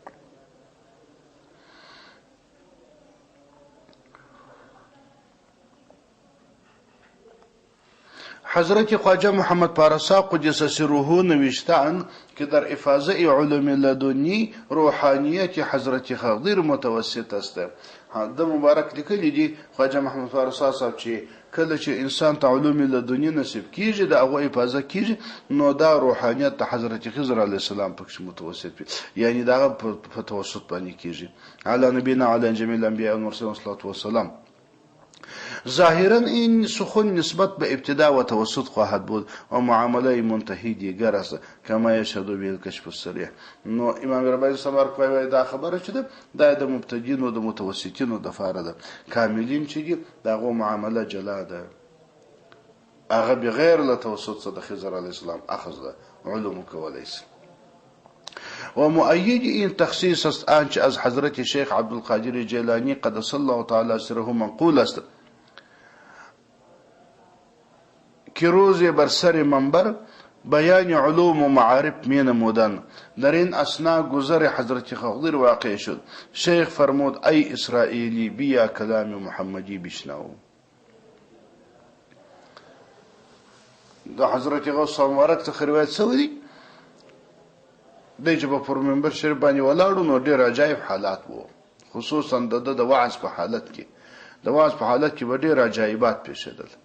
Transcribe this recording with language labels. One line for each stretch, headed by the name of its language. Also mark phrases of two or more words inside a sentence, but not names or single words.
Persian: حضرت خواجه محمد پارسا
Arabic: قدس سره
Persian: نوشتن که در افاضه علوم لدنی روحانیت حضرت خضر متوسط است.
Pashto: د مبارک لیکلی دی خواجه محمد پارسا صاحب چې کله چې انسان ته علوم لدنی نصیب کیږي د هغه افاضه کیږي نو دا روحانیت د حضرت خضر
Arabic: علیه السلام
Pashto: پکې متوسط وي. یعنی دا په توسط باندې کیږي.
Arabic: علی نبینا علی جمیع الانبیاء والمرسلین صلی الله علیه وسلم.
Persian: ظاهرا این سخن نسبت به ابتدا و توسط خواهد بود و معامله منتهی دیگر است
Arabic: کما یشهد به الکشف الصریح.
Pashto: نو امام رباعی سمر کوي دا خبره چې ده د مبتدین او د متوسطین د فاره ده. کاملین چې دي دغه معامله جلا ده هغه بغیر له توسط څخه د خضر
Arabic: علیه السلام
Pashto: اخذ علوم کولای شي.
Persian: و مؤید این تخصیص است آنچه از حضرت شیخ عبدالقادر جیلانی
Arabic: قدس الله تعالی سره
Persian: منقول است که روز بر سر منبر بیان علوم و معارف می نمودند. در این اثنا گذر حضرت خضر واقع شد. شیخ فرمود ای اسرائیلی بیا کلام محمدی بشنو.
Pashto: دا حضرت غوث مبارک څخه روایت شوی دی چې په منبر شریف باندې ولاړو نو ډېر عجایب حالات وو. خصوصا د وعظ په حالت کې ډېر عجایبات پیښېدل.